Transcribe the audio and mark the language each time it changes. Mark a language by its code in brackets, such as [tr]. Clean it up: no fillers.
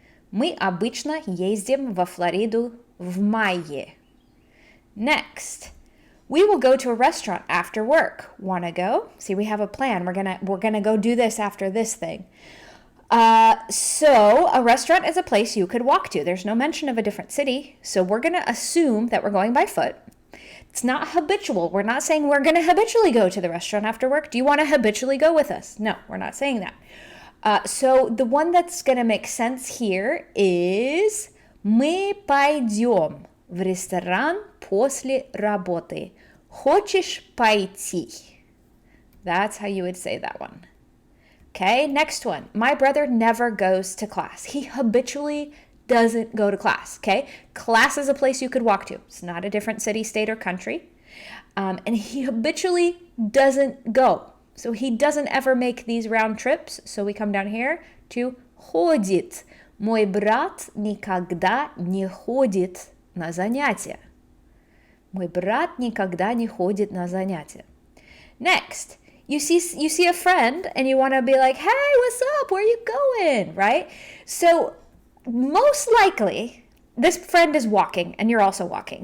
[ru] Мы обычно ездим во Флориду в мае. [en] Next, we will go to a restaurant after work. Wanna go? See, we have a plan. We're gonna go do this after this thing. So a restaurant is a place you could walk to. There's no mention of a different city. So we're gonna assume that we're going by foot. It's not habitual. We're not saying we're going to habitually go to the restaurant after work. Do you want to habitually go with us? No, we're not saying that. So the one that's going to make sense here is [ru] мы пойдем в ресторан после работы. Хочешь пойти? [en] That's how you would say that one. Okay, next one. My brother never goes to class. He habitually doesn't go to class, okay? Class is a place you could walk to. It's not a different city, state, or country. And he habitually doesn't go. So he doesn't ever make these round trips. So we come down here to ходит. [ru] Мой брат никогда не ходит на занятия. Мой брат никогда не ходит на занятия. [en] Next, you see a friend and you want to be like, hey, what's up? Where are you going? Right? So most likely, this friend is walking and you're also walking.